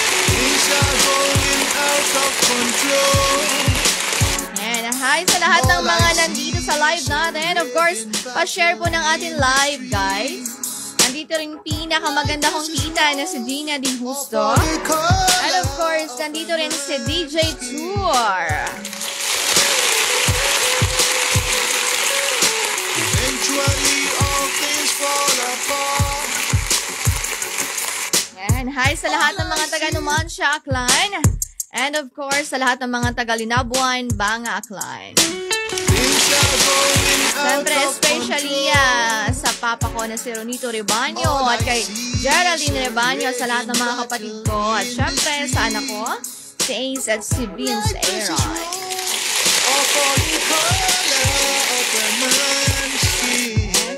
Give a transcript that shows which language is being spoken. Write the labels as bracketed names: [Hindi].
[English] Things are going out of control. [Filipino] And hi sa lahat ng mga nandito sa live natin. Of course, pa-share po ng ating live, guys. Nandito rin pinakamaganda kong tita na si Gina Di Justo. And of course, nandito rin si DJ Tour. [English] Eventually all things fall apart. [Filipino] Yan, hi sa lahat ng mga taga-Numancia, Aklan. And of course, sa lahat ng mga taga-Linabuan, Banga, Aklan. [English] Things are going out [Filipino] Siyempre, [English] of [Filipino] especially sa papa ko na si Ronito Rebaño at kay Geraldine Rebaño, sa lahat ng mga kapatid ko. At siyempre, sa anak ko, si Ace at si Vince Aaron. [English] Or for the color of a man's skin.